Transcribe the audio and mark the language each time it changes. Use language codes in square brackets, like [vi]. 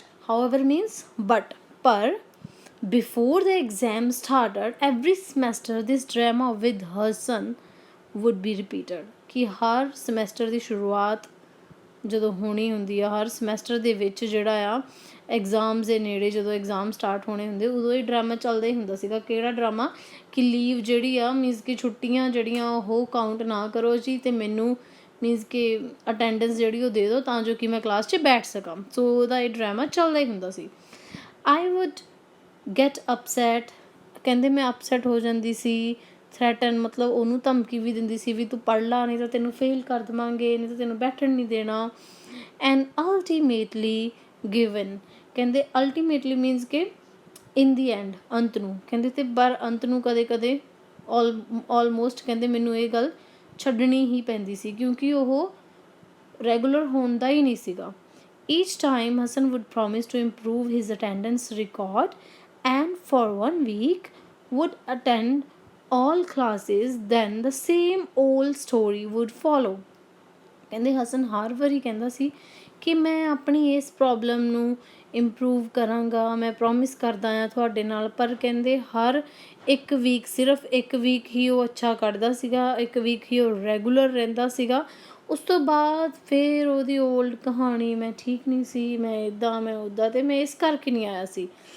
[en] However means but, ਪਰ before the exam started every semester this drama with Hassan would be repeated। [pa] ਕਿ ਹਰ semester ਦੀ ਸ਼ੁਰੂਆਤ ਜਦੋਂ ਹੋਣੀ ਹੁੰਦੀ ਆ, ਹਰ ਸਮੈਸਟਰ ਦੇ ਵਿੱਚ ਜਿਹੜਾ ਆ ਐਗਜ਼ਾਮਸ ਦੇ ਨੇੜੇ, ਜਦੋਂ ਐਗਜ਼ਾਮ ਸਟਾਰਟ ਹੋਣੇ ਹੁੰਦੇ ਉਦੋਂ ਇਹ ਡਰਾਮਾ ਚੱਲਦਾ ਹੀ ਹੁੰਦਾ ਸੀਗਾ। ਕਿਹੜਾ ਡਰਾਮਾ? ਕਿ ਲੀਵ ਜਿਹੜੀ ਆ, ਮੀਨਸ ਕਿ ਛੁੱਟੀਆਂ ਜਿਹੜੀਆਂ ਉਹ ਕਾਊਂਟ ਨਾ ਕਰੋ ਜੀ, ਅਤੇ ਮੈਨੂੰ ਮੀਨਸ ਕਿ ਅਟੈਂਡੈਂਸ ਜਿਹੜੀ ਉਹ ਦੇ ਦਿਓ ਤਾਂ ਜੋ ਕਿ ਮੈਂ ਕਲਾਸ 'ਚ ਬੈਠ ਸਕਾਂ। ਸੋ ਉਹਦਾ ਇਹ ਡਰਾਮਾ ਚੱਲਦਾ ਹੀ ਹੁੰਦਾ ਸੀ। [en] I would get upset, [pa] ਕਹਿੰਦੇ ਮੈਂ ਅਪਸੈਟ ਹੋ ਜਾਂਦੀ ਸੀ। ਥ੍ਰੈਟਨ ਮਤਲਬ ਉਹਨੂੰ ਧਮਕੀ ਵੀ ਦਿੰਦੀ ਸੀ ਵੀ ਤੂੰ ਪੜ੍ਹ ਲਾ, ਨਹੀਂ ਤਾਂ ਤੈਨੂੰ ਫੇਲ ਕਰ ਦੇਵਾਂਗੇ, ਨਹੀਂ ਤਾਂ ਤੈਨੂੰ ਬੈਠਣ ਨਹੀਂ ਦੇਣਾ। [en] and ultimately given, [pa] ਕਹਿੰਦੇ ਅਲਟੀਮੇਟਲੀ ਮੀਨਸ ਕਿ [en] in the end, [pa] ਅੰਤ ਨੂੰ। ਕਹਿੰਦੇ ਤੇ ਪਰ ਅੰਤ ਨੂੰ ਕਦੇ ਕਦੇ ਆਲਮੋਸਟ ਕਹਿੰਦੇ ਮੈਨੂੰ ਇਹ ਗੱਲ ਛੱਡਣੀ ਹੀ ਪੈਂਦੀ ਸੀ ਕਿਉਂਕਿ ਉਹ ਰੈਗੂਲਰ ਹੁੰਦਾ ਹੀ ਨਹੀਂ ਸੀਗਾ। [en] Each time Hasan would promise to improve his attendance record and for 1 week would attend all classes, then the same old story would follow। [pa] ਕਹਿੰਦੇ ਹਸਨ ਹਰ ਵਾਰੀ ਕਹਿੰਦਾ ਸੀ ਕਿ ਮੈਂ ਆਪਣੀ ਇਸ ਪ੍ਰੋਬਲਮ ਨੂੰ ਇੰਪਰੂਵ ਕਰਾਂਗਾ, ਮੈਂ ਪ੍ਰੋਮਿਸ ਕਰਦਾ ਹਾਂ ਤੁਹਾਡੇ ਨਾਲ, ਪਰ ਕਹਿੰਦੇ ਹਰ ਇੱਕ ਵੀਕ, ਸਿਰਫ ਇੱਕ ਵੀਕ ਹੀ ਉਹ ਅੱਛਾ ਕੱਢਦਾ ਸੀਗਾ, ਇੱਕ ਵੀਕ ਹੀ ਉਹ ਰੈਗੂਲਰ ਰਹਿੰਦਾ ਸੀਗਾ। ਉਸ ਤੋਂ ਬਾਅਦ ਫਿਰ ਉਹਦੀ ਓਲਡ ਕਹਾਣੀ, ਮੈਂ ਠੀਕ ਨਹੀਂ ਸੀ, ਮੈਂ ਇੱਦਾਂ, ਮੈਂ ਉੱਦਾਂ, ਅਤੇ ਮੈਂ ਇਸ ਕਰਕੇ ਨਹੀਂ ਆਇਆ ਸੀ।